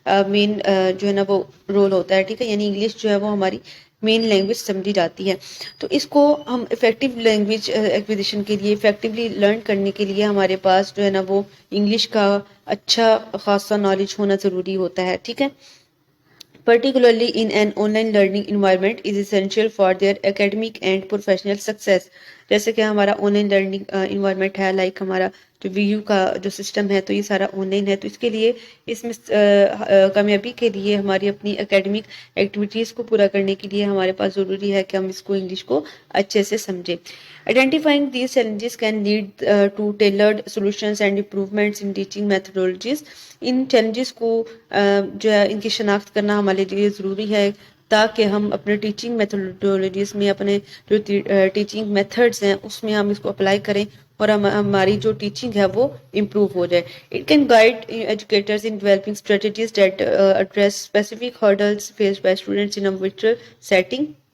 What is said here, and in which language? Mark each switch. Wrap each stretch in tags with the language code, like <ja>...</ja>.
<ur>مین جو ہے نا وہ رول ہوتا ہے، ٹھیک ہے، یعنی انگلش جو ہے وہ ہماری مین لینگویج سمجھی جاتی ہے۔ تو اس کو ہم افیکٹو لینگویج ایکوزیشن کے لیے، افیکٹولی لرن کرنے کے لیے ہمارے پاس جو ہے نا وہ انگلش کا اچھا خاصا نالج ہونا ضروری ہوتا ہے، ٹھیک ہے۔</ur> <en>particularly in an online learning environment, is essential for their academic and professional success.</en> <ur>جیسے کہ ہمارا آن لائن لرننگ انوائرمنٹ ہے، لائک ہمارا جو وی یو کا جو سسٹم ہے تو یہ سارا آن لائن ہے، تو اس کے لیے اس میں کامیابی کے لیے ہماری اپنی اکیڈمک ایکٹیویٹیز کو پورا کرنے کے لیے ہمارے پاس ضروری ہے کہ ہم اس کو انگلش کو اچھے سے سمجھیں.</ur> <en>Identifying these challenges can lead to tailored solutions and improvements in teaching methodologies.</en> <ur>In challenges کو جو ہے ان کی شناخت کرنا ہمارے لیے ضروری ہے تاکہ ہم اپنے ٹیچنگ میتھڈولوجیز میں، اپنے جو ٹیچنگ میتھڈز ہیں اس میں ہم اس کو اپلائی کریں اور ہماری جو ٹیچنگ ہے وہ امپروو ہو جائے.</ur> <en>It can guide educators in developing strategies that address specific hurdles faced by students in a virtual setting.</en>